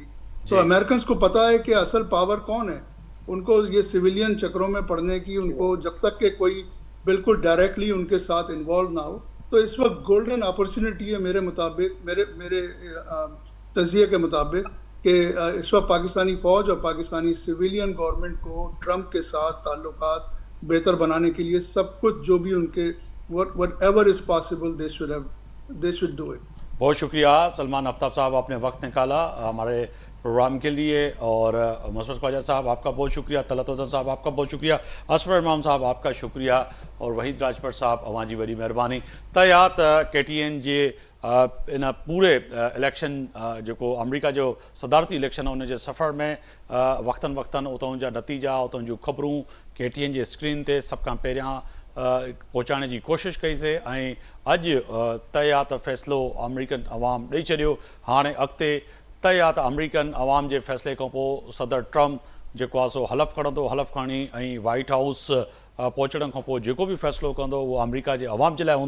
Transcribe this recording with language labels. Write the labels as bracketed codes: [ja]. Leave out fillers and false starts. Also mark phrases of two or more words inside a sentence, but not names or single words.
[ur] تو امریکن کو پتا ہے کہ اصل پاور کون ہے، ان کو یہ سویلین چکروں میں پڑنے کی، ان کو جب تک کے کوئی بالکل ڈائریکٹلی ان کے ساتھ انوالو نہ ہو. تو اس وقت [en] golden opportunity [ur] ہے میرے مطابق، میرے تجزیے کے مطابق، کہ اس وقت پاکستانی فوج اور پاکستانی [en] civilian government [ur] کو ٹرمپ کے ساتھ تعلقات بہتر بنانے کے لیے سب کچھ جو بھی ان کے [en] whatever is possible they should do it। [ur] بہت شکریہ سلمان آفتاب صاحب، آپ نے وقت نکالا ہمارے پروگرام کے لیے. اور مسرت خواجہ صاحب آپ کا بہت شکریہ، طلعت الدین صاحب آپ کا بہت شکریہ، اسفر امام صاحب آپ کا شکریہ، اور وحید راجپت صاحب [sd] अवां जी वॾी महिरबानी। तयात KTN जे इन पूरे इलेक्शन जो अमरीका जो सदारती इलेक्शन [ur] ہے ان کے سفر میں [sd] वक्तन वक्तन उतों जा नतीजा, उतों जूं ख़बरूं KTN जे स्क्रीन ते सब खां पहिरियां [ur] پہنچانے کی کوشش [sd] कईसीं। ऐं अॼु तय आहे त फ़ैसिलो अमरीकन अवाम ॾेई छॾियो। हाणे अॻिते तय आहे त अमरीकन अवाम जे फ़ैसिले खां पोइ सदर ट्रम्प जेको आहे सो हलफ़ खणंदो, हलफ़ खणी ऐं वाइट हाउस पहुचण खां पोइ जेको बि फ़ैसिलो कंदो उहो अमरीका जे अवाम जे लाइ हूंदो।